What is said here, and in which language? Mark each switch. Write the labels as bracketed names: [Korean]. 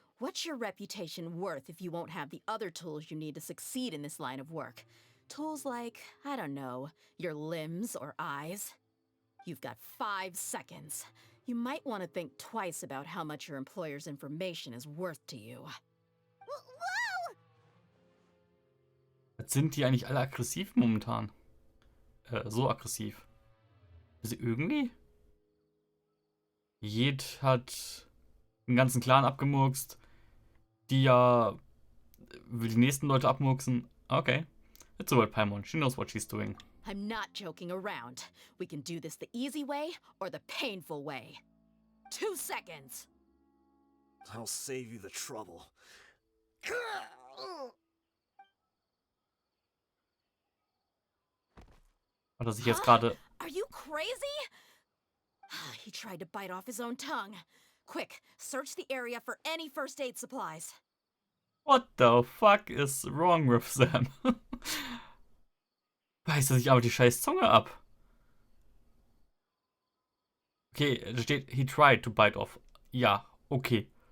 [English] What's your reputation worth if you won't have the other tools you need to succeed in this line of work? Tools like, I don't know, your limbs or eyes? You've got 5 seconds. You might want to think twice about how much your employer's information is worth to you. Whoa! [German] Jetzt sind die eigentlich alle aggressiv momentan? So aggressiv. Also irgendwie? Jed hat den ganzen Clan abgemurkst. Die ja will die nächsten Leute abmurksen. [English] Okay. It's alright, Paimon. She knows what she's doing. I'm not joking around. We can do this the easy way or the painful way. 2 seconds. I'll save you the trouble. [German] Hat er sich jetzt gerade... [English] Are you crazy? He tried to bite off his own tongue. Quick, search the area for any first aid supplies. What the fuck is wrong with them? [German] Beißt er sich aber die scheiß Zunge ab. Okay, da steht, [English] he tried to bite off. [German] Ja, okay.